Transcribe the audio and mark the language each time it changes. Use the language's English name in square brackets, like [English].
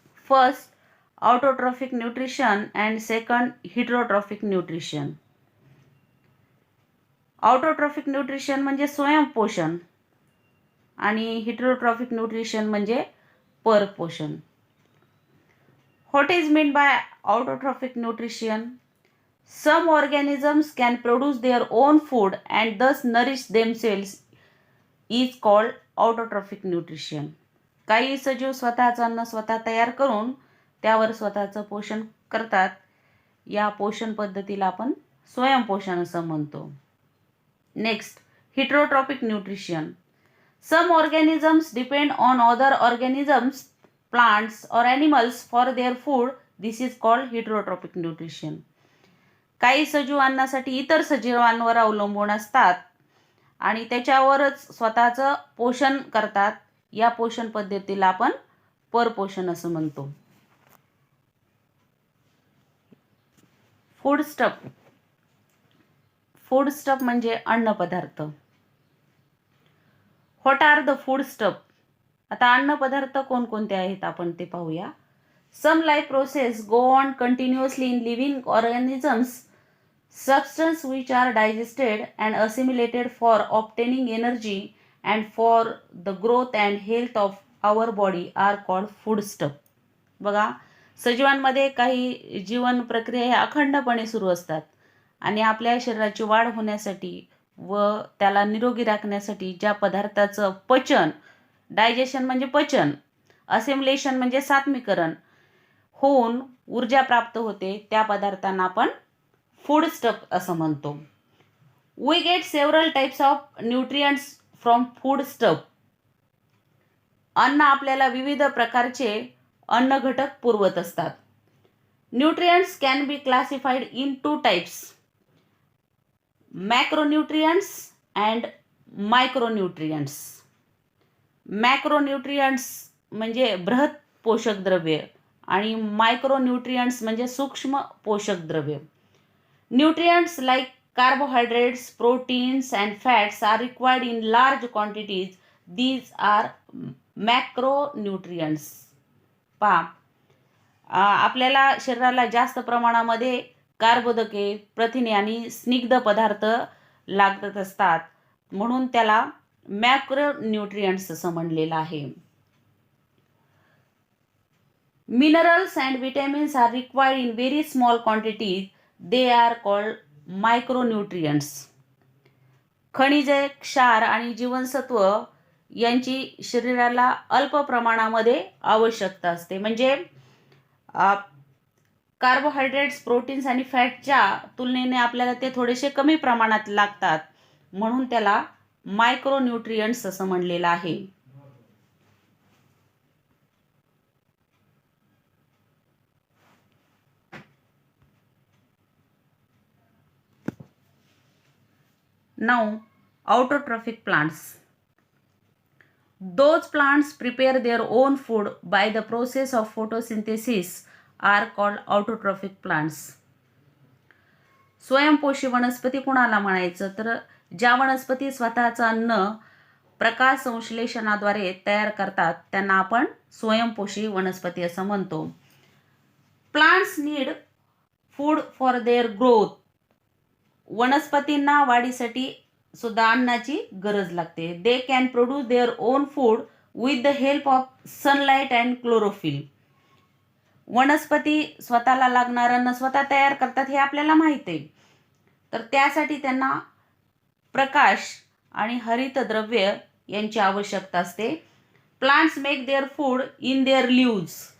[English] First, autotrophic nutrition and second, heterotrophic nutrition. [Marathi] Autotrophic nutrition म्हणजे स्वयंपोषण आणि heterotrophic nutrition म्हणजे परपोषण. [English] What is meant by autotrophic nutrition? Some organisms can produce their own food and thus nourish themselves is called autotrophic nutrition. [Marathi] काही सजीव स्वतःचं अन्न स्वतः तयार करून त्यावर स्वतःचं पोषण करतात. या पोषण पद्धतीला आपण स्वयंपोषण असं म्हणतो. [English] Next, heterotrophic nutrition. Some organisms depend on other organisms, plants or animals for their food. This is called heterotrophic nutrition. [Marathi] काही सजीव अन्नासाठी इतर सजीवांवर अवलंबून असतात आणि त्याच्यावरच स्वतःचं पोषण करतात. या पोषण पद्धतीला आपण परपोषण असं म्हणतो. Food stuff. फूड स्टफ म्हणजे अन्न पदार्थ. [English] What are the food stuff? [Marathi] आता अन्न पदार्थ कोणकोणते आहेत आपण ते पाहूया. [English] Some life process go on continuously in living organisms. Substances which are digested and assimilated for obtaining energy and for the growth and health of our body are called foodstuff. [Marathi] बघा, सजीवांमध्ये काही जीवन प्रक्रिया ह्या अखंडपणे सुरू असतात आणि आपल्या शरीराची वाढ होण्यासाठी व त्याला निरोगी राखण्यासाठी ज्या पदार्थाचं पचन, डायजेशन म्हणजे पचन, असिमिलेशन म्हणजे सात्मीकरण होऊन ऊर्जा प्राप्त होते त्या पदार्थांना आपण फूड स्टफ असं म्हणतो. [English] We get several types of nutrients from food stuff. [Marathi] अन्न आपल्याला विविध प्रकारचे अन्न घटक पुरवत असतात. [English] Nutrients can be classified in two types, macronutrients and micronutrients. [Marathi] मॅक्रोन्यूट्रिएंट्स म्हणजे बृहत पोषक द्रव्ये आणि मायक्रोन्यूट्रिएंट्स म्हणजे सूक्ष्म पोषक द्रव्ये. [English] Nutrients like carbohydrates, proteins and fats are required in large quantities. These are macronutrients. [Marathi] पहा, आपल्याला शरीराला जास्त प्रमाणामध्ये कार्बोदके, प्रथिने आणि स्निग्ध पदार्थ लागत असतात म्हणून त्याला मॅक्रोन्यूट्रिएंट्स असं म्हणलेलं आहे. [English] Minerals and vitamins are required in very small quantities. They are called micronutrients. [Marathi] खनिजे, क्षार आणि जीवनसत्व यांची शरीराला अल्प प्रमाणामध्ये आवश्यकता असते. म्हणजे कार्बोहायड्रेट्स, प्रोटीन्स आणि फॅटच्या तुलनेने आपल्याला ते थोडेसे कमी प्रमाणात लागतात, म्हणून त्याला मायक्रोन्यूट्रियंट्स असं म्हणलेलं आहे. [English] Now, autotrophic plants. Those plants prepare their own food by the process of photosynthesis are called autotrophic plants. [Marathi] स्वयंपोषी वनस्पती कोणाला म्हणायचं, तर ज्या वनस्पती स्वतःचं अन्न प्रकाश संश्लेषणाद्वारे तयार करतात त्यांना आपण स्वयंपोषी वनस्पती असं म्हणतो. [English] Plants need food for their growth. [Marathi] वनस्पतींना वाढीसाठी सुद्धा अन्नाची गरज लागते. [English] They can produce their own food with the help of sunlight and chlorophyll. [Marathi] वनस्पती स्वतःला लागणारं अन्न स्वतः तयार करतात हे आपल्याला माहित आहे. तर त्यासाठी त्यांना प्रकाश आणि हरितद्रव्य यांची आवश्यकता असते. [English] Plants make their food in their leaves.